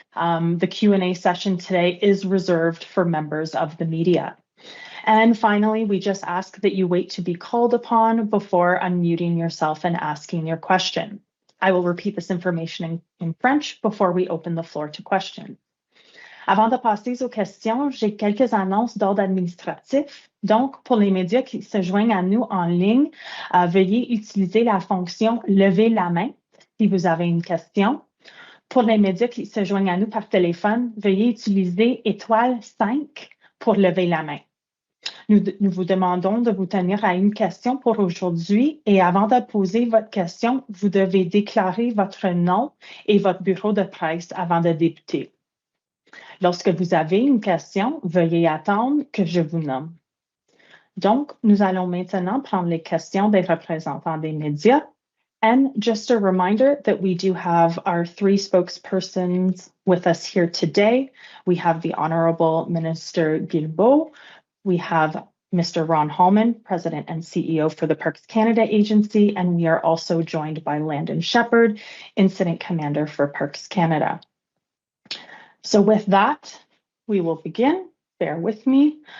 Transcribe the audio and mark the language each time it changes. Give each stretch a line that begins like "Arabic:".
English: The Q&A session today is reserved for members of the media. And finally, we just ask that you wait to be called upon before unmuting yourself and asking your question. I will repeat this information in French before we open the floor to questions.
French: Avant de passer aux questions, j'ai quelques annonces d'ordre administratif. Donc, pour les médias qui se joignent à nous en ligne, veuillez utiliser la fonction « Lever la main » si vous avez une question. Pour les médias qui se joignent à nous par téléphone, veuillez utiliser *5 pour lever la main. Nous vous demandons de vous tenir à une question pour aujourd'hui et avant de poser votre question, vous devez déclarer votre nom et votre bureau de presse avant de débuter. Lorsque vous avez une question, veuillez attendre que je vous nomme. Donc, nous allons maintenant prendre les questions des représentants des médias.
English: And just a reminder that we do have our 3 spokespersons with us here today. We have the Honorable Minister Guilbeault. We have Mr. Ron Hallman, President and CEO for the Parks Canada Agency, and we are also joined by Landon Shepard, Incident Commander for Parks Canada. So with that, we will begin. bear with me.